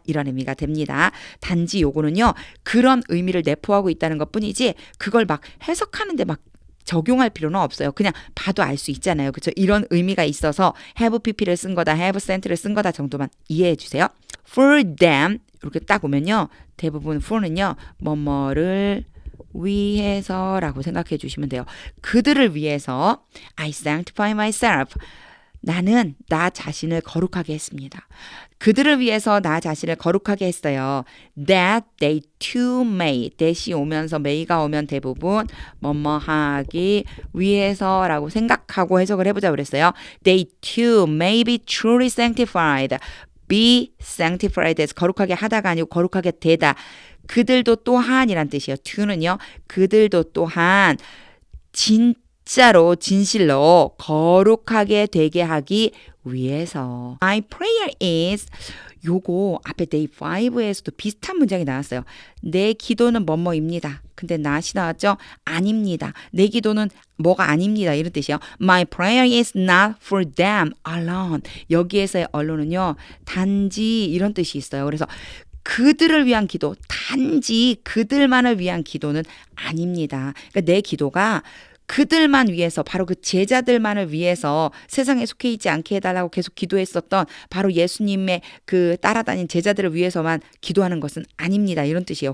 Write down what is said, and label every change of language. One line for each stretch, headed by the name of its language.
Korean: 이런 의미가 됩니다. 단지 요거는요. 그런 의미를 내포하고 있다는 것뿐이지 그걸 막 해석하는데 막 적용할 필요는 없어요. 그냥 봐도 알 수 있잖아요. 그렇죠? 이런 의미가 있어서
English: have pp
Korean: 를 쓴 거다,
English: have sent
Korean: 를 쓴 거다 정도만 이해해 주세요.
English: For them
Korean: 이렇게 딱 오면요. 대부분 for는요. 뭐뭐를 위해서라고 생각해 주시면 돼요. 그들을 위해서
English: I sanctify myself.
Korean: 나는 나 자신을 거룩하게 했습니다. 그들을 위해서 나 자신을 거룩하게 했어요.
English: That they too may.
Korean: that이 오면서 may가 오면 대부분 뭐뭐 하기 위해서라고 생각하고 해석을 해보자 그랬어요.
English: They too may be truly sanctified. be sanctified
Korean: 에서 거룩하게 하다가 아니고 거룩하게 되다. 그들도 또한이란 뜻이에요. to는요. 그들도 또한 진짜로 진실로 거룩하게 되게 하기 위해서.
English: My prayer is
Korean: 요거 앞에 day 5에서도 비슷한 문장이 나왔어요. 내 기도는 뭐뭐입니다. 근데 not이 나왔죠? 아닙니다. 내 기도는 뭐가 아닙니다. 이런 뜻이에요.
English: My prayer is not for them alone.
Korean: 여기에서의 allone은요. 단지 이런 뜻이 있어요. 그래서 그들을 위한 기도, 단지 그들만을 위한 기도는 아닙니다. 그러니까 내 기도가 그들만 위해서 바로 그 제자들만을 위해서 세상에 속해 있지 않게 해달라고 계속 기도했었던 바로 예수님의 그 따라다닌 제자들을 위해서만 기도하는 것은 아닙니다. 이런 뜻이에요.